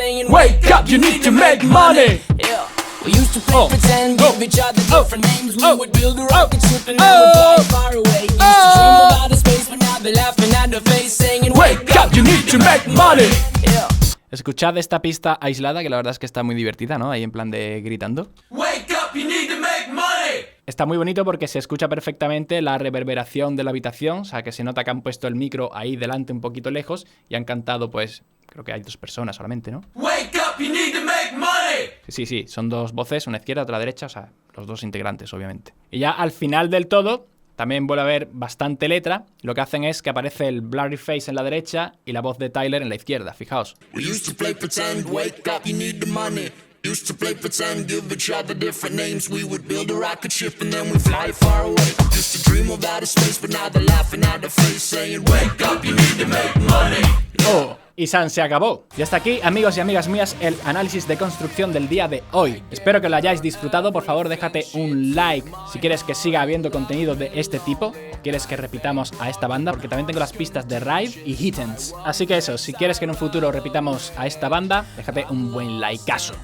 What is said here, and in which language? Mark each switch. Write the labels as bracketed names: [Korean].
[English] Wake up, you need to make money. We used to play pretend, give each other different names. We would build a rocket ship and then we'd fly far away. Used to dream about a space, but now they're laughing at the face, saying, wake up, you need to make money. [Spanish] Escuchad esta pista aislada, que la verdad es que está muy divertida, ¿no? Ahí en plan de gritando. [English] Wake up, you need to make money. [Spanish] Está muy bonito porque se escucha perfectamente la reverberación de la habitación, o sea que se nota que han puesto el micro ahí delante un poquito lejos y han cantado, pues, creo que hay 2 personas solamente, ¿no? [English] Wake up, you need to make money. [Spanish] Sí, son 2 voces, una izquierda, otra derecha, o sea, los 2 integrantes, obviamente. Y ya al final del todo, también vuelve a haber bastante letra. Lo que hacen es que aparece el Blurry Face en la derecha y la voz de Tyler en la izquierda, fijaos. [English] We used to play pretend, wake up, you need the money. Used to play pretend, give each other different names. We would build a rocket ship and then we'd fly far away. Used to dream of outer space, but now they're laughing at the face, saying, wake up, you need to make money. [Spanish] Oh. Y San se acabó. Y hasta aquí, amigos y amigas mías, el análisis de construcción del día de hoy. Espero que lo hayáis disfrutado. Por favor, déjate un like si quieres que siga habiendo contenido de este tipo, o quieres que repitamos a esta banda, porque también tengo las pistas de Ride y Hittens. Así que eso, si quieres que en un futuro repitamos a esta banda, déjate un buen likeazo.